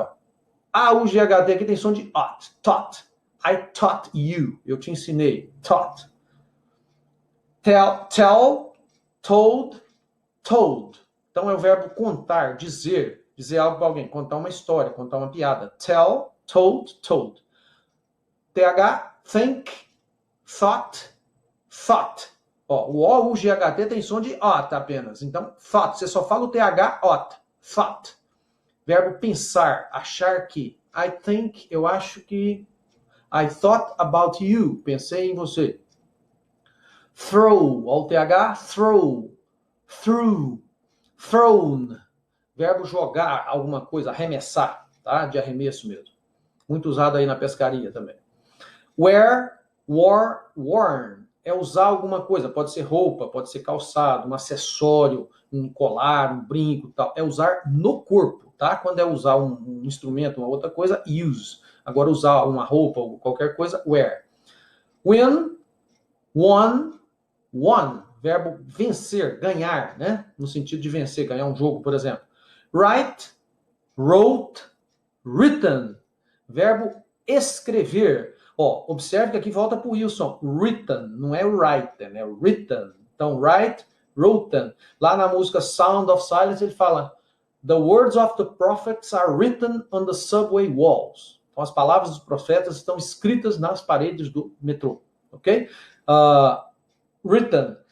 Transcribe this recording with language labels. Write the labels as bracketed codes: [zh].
[pt] Ó. A, U, G, H, T aqui tem som de ought, taught. [en] I taught you. [pt] Eu te ensinei. [en] Taught. Tell, told, told. [pt] Então, é o verbo contar, dizer. Dizer algo para alguém, contar uma história, contar uma piada. [en] Tell, told, told. TH, think, thought, thought. [pt] Ó, o O, U, G, H, T tem som de ought apenas. Então, thought. Você só fala o TH, ought. Thought. Verbo pensar, achar que. [en] I think, [pt] eu acho que. [en] I thought about you. [pt] Pensei em você. [en] Throw, ó, o TH, throw. Through. Thrown. [pt] Verbo jogar alguma coisa, arremessar, tá? De arremesso mesmo. Muito usado aí na pescaria também. Wear, wore, worn. É usar alguma coisa. Pode ser roupa, pode ser calçado, um acessório, um colar, um brinco, tal. É usar no corpo, tá? Quando é usar um instrumento, uma outra coisa, use. Agora usar uma roupa ou qualquer coisa, wear. Win, Won, verbo vencer, ganhar, né? No sentido de vencer, ganhar um jogo, por exemplo. [en] Write, wrote, written, verbo escrever. [pt] Ó, observe que aqui volta para o Wilson. Written, não é written, é written. Então, [en] write, written. [pt] Lá na música Sound of Silence, ele fala: [en] The words of the prophets are written on the subway walls. [pt] Então, as palavras dos profetas estão escritas nas paredes do metrô, ok? Written.